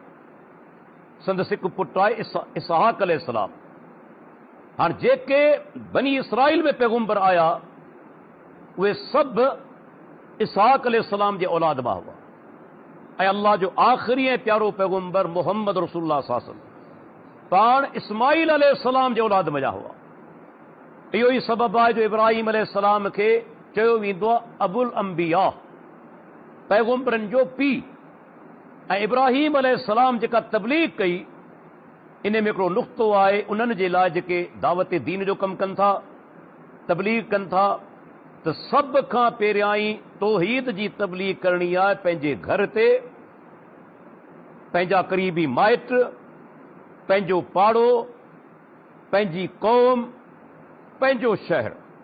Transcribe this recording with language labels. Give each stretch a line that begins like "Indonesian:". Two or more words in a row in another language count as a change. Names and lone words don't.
Sindhi: संदसि हिकु पुटु आहे इसहाक अलैहिस्सलाम। हाणे जेके बनी इसराइल में पैगंबर आया उहे सभु इसहाक अलैहिस्सलाम जे औलाद मां हुआ। ऐं अल्लाह जो आख़िरी ऐं प्यारो पैगंबर मुहम्मद रसूलुल्लाह
Arabic: صلى الله عليه وسلم
Sindhi: पाण इस्माईल अलैहिस्सलाम जे औलाद मञा हुआ। इहो ई सबबु आहे जो इब्राहीम अलैहिस्सलाम खे चयो वेंदो आहे
Arabic: أبو الأنبياء,
Sindhi: पैगंबरनि जो पीउ। ऐं इब्राहीम अलैहिस्सलाम जेका तबलीग कई, इन में हिकिड़ो नुक़्तो आहे उन्हनि जे लाइ जेके दावत दीन जो कमु कनि था, तबलीग कनि था, त सभ खां पहिरियां ई तौहीद जी तबलीग करणी आहे पंहिंजे घर ते, पंहिंजा क़रीबी माइट, पंहिंजो पाड़ो, पंहिंजी क़ौम, पंहिंजो शहर।